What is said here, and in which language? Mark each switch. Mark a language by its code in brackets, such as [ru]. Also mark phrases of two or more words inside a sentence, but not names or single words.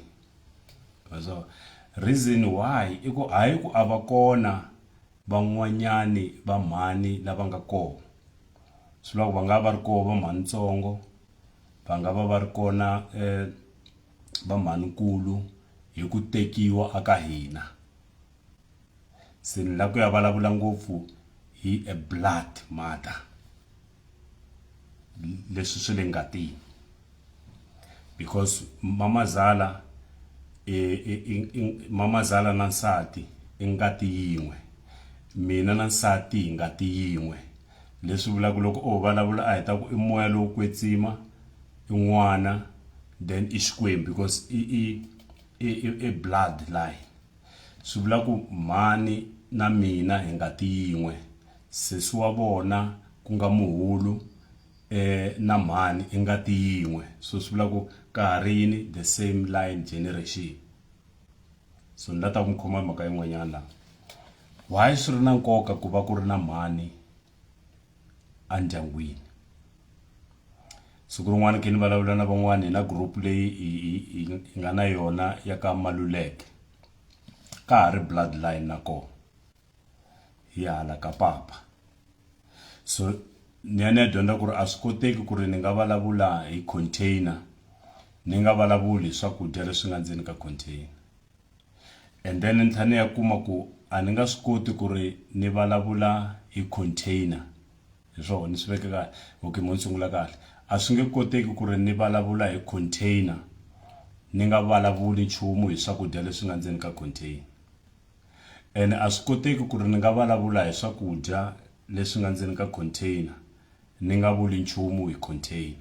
[en] So reason why [ts] i ku hayi ku ava kona van'wanyani va mhani lava nga kona. Swi vula ku va nga va ri kona va mhanintsongo, va nga va ri kona va mhanikulu hi ku tekiwa aka hina. Se ni la ku ya vulavula ngopfu hi [en] a blood mother, [ts] leswi swi le ngatini. Because mamazala mamazala na nsati i ngati yin'we, mina na nsati hi ngati yin'we. Leswi vulaka loko o vulavula a heta ku i moya lowu kwetsima i n'wana then i xikwembu because i [en] blood line. [ts] Swi vula ku mhani na mina hi ngati yin'we. Sesi wa vona ku nga muhulu na mhani i ngati yin'we. So swi vula ku ka ha ri yini [en] the same line generation. [ts] So ni lata ku mi khoma mhaka yin'wanyana laha. Why swi ri na nkoka ku va ku ri na mhani andyangwini? Siku rin'wana ke ni vulavula na van'wana hi na group leyi hi nga na yona ya ka Maluleke. Ka ha ri bloodline na kona hi hala ka papa. So ni ya dyondza ku ri a swi koteki ku ri ni nga vulavula hi container ni nga vulavuli hi swakudya leswi nga ndzeni ka container. And then ni tlhela ni ya kuma ku a ni nga swi koti ku ri ni vulavula hi container hi swona ni swi veke kahle. Okay, mo ni sungula kahle. A swi nge koteki ku ri ni vulavula hi container ni nga vulavuli nchumu hi swakudya leswi nga ndzeni ka container. And a swi koteki ku ri ni nga vulavula hi swakudya leswi nga ndzeni ka container ni nga vuli nchumu hi container.